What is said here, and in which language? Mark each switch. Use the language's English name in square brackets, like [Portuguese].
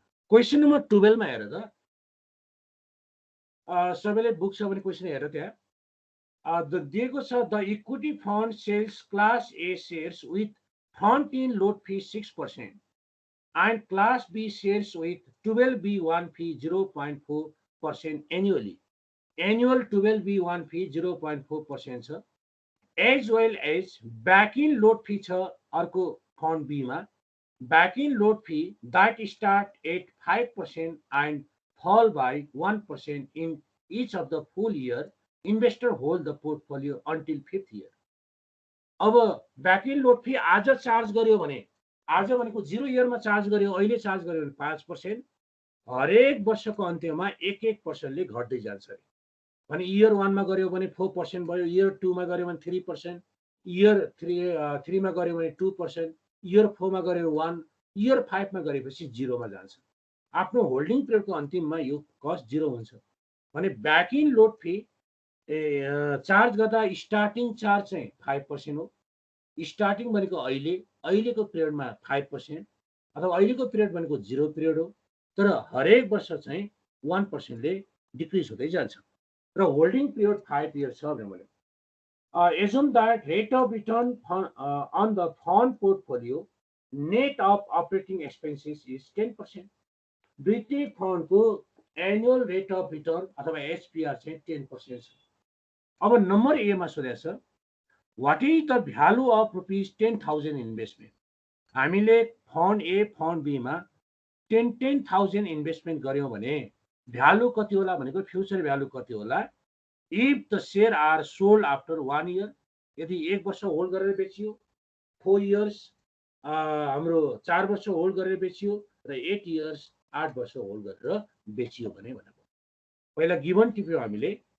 [Nepali] Question number 12 मा हेर त, सबैले बुक छ भने क्वेसन हेर त्यहाँ दिएको छ। [English] The equity fund sells class A shares with front in load fee 6% and class B shares with 12B1 fee 0.4% annually. Annual 12B1 fee 0.4% छ। as well as back in load fee छ अर्को फन्ड B मा। back in load fee that start at 5% and fall by 1% in each of the full year. Investor hold the portfolio until 5th year. [Nepali] अब back in load fee आज charge गर्यो भने, आज भनेको 0 इयरमा चार्ज गर्यो, अहिले चार्ज गर्यो भने 5%, हरेक वर्षको अन्त्यमा 1-1% घट्दै जान्छ अरे। भने इयर 1 मा गर्यो भने 4% भयो, इयर 2 मा गर्यो भने 3%, इयर 3 मा गर्यो भने 2%, इयर 4 मा गर्यो 1, इयर 5 मा गरेपछि 0 मा जान्छ। आफ्नो होल्डिङ पिरियडको अन्तिममा यो कस्ट 0 हुन्छ। भने back in load fee charge गर्दा स्टार्टिङ चार्ज चाहिँ 5% हो। स्टार्टिङ भनेको अहिलेको पिरियडमा 5% अथवा अहिलेको पिरियड भनेको 0 पिरियड हो। तर हरेक वर्ष चाहिँ 1% ले डिक्रिज हुँदै जान्छ र होल्डिङ पिरियड 5 इयर्स छ भने मैले [English] assume that rate of return on the fund portfolio net of operating expenses is 10%. [Nepali] दुईटै फन्डको एनुअल रेट अफ रिटर्न अथवा एचपीआर चाहिँ 10% छ। अब नम्बर ए मा सोधेको छ [English] what is the value of rupees 10,000 investment? [Nepali] हामीले फन्ड ए फन्ड बी मा 10,000 इन्भेस्टमेन्ट गर्यौं भने भ्यालु कति होला भनेको फ्युचर भ्यालु कति होला? [English] if the share are sold after 1 year, [Nepali] यदि 1 वर्ष होल्ड गरेर बेचियो, 4 इयर्स हाम्रो 4 वर्ष होल्ड गरेर बेचियो र 8 इयर्स 8 वर्ष होल्ड गरेर बेचियो भने भनेको पहिला गिवन टिप्यो हामीले।